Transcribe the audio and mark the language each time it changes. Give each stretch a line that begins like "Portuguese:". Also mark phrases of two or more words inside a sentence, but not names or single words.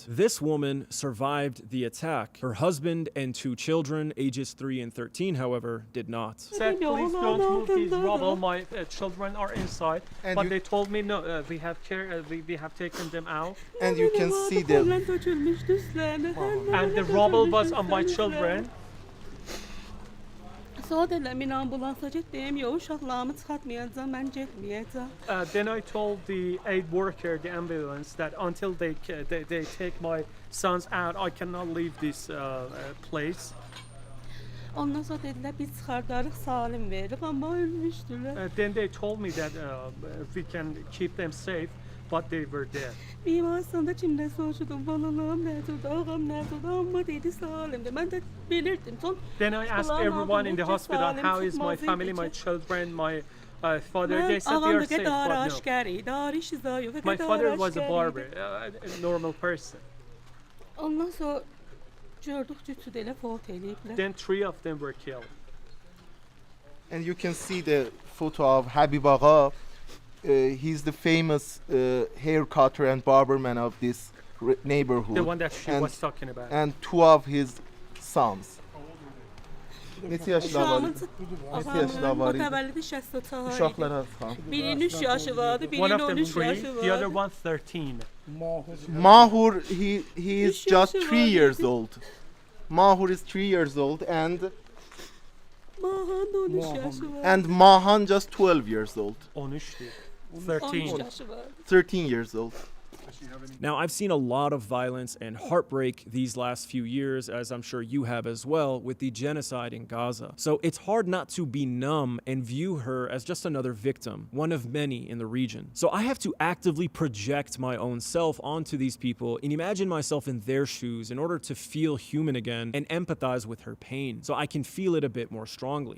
English: This woman survived the attack. Her husband and 2 children, ages 3 and 13, however, did not. Said, please don't move these rubble. My children are inside, And but you- they told me no. We have care. We have taken them out, And you can see them. and the rubble was on my children.
Azerbaijani: Mən ambulansa getdim, yox uşaqlarımı çıxartmayacağam, mən getməyəcəm.
English: Then I told the aid worker, the ambulance, that until they take my sons out, I cannot leave this place.
Azerbaijani: Ondan sonra dedilər biz çıxardarıq, salim veririk, amma ölmüşdülər.
English: Then they told me that we can keep them safe, but they were dead.
Azerbaijani: Bimaristanda kimdən soruşdum, balalarım nədir, ağam nədir, amma dedi salimdir. Mən də bilirdim.
English: Then I asked everyone in the hospital, how is my family, my children, my father? They said they are safe, but no. My father was a barber, a normal person.
Azerbaijani: Ondan sonra gördük ki, elə fot eləyiblər.
English: Then 3 of them were killed. And you can see the photo of Habib Agha. He's the famous hair cutter and barberman of this neighborhood. The one that she and, was talking about. And 2 of his sons.
Azerbaijani: Neçə yaşında var? Neçə yaşında var? Təvəllüdü 64. Uşaqlar az xan. Birinin 3 yaşı vardı,
English: One
Azerbaijani: birinin
English: of them
Azerbaijani: 13 3, yaşı
English: the other
Azerbaijani: vardı.
English: one 13. Mahur, he is
Azerbaijani: Üç
English: just
Azerbaijani: yaşı
English: 3
Azerbaijani: var
English: years
Azerbaijani: dedi.
English: old. Mahur is 3 years old and
Azerbaijani: Mahan da 13 yaşı vardı.
English: and Mahan just 12 years old.
Azerbaijani: 13 değil. 13 13. yaşı vardı.
English: 13 years old. Now, I've seen a lot of violence and heartbreak these last few years, as I'm sure you have as well, with the genocide in Gaza. So it's hard not to be numb and view her as just another victim, one of many in the region. So I have to actively project my own self onto these people and imagine myself in their shoes in order to feel human again and empathize with her pain so I can feel it a bit more strongly.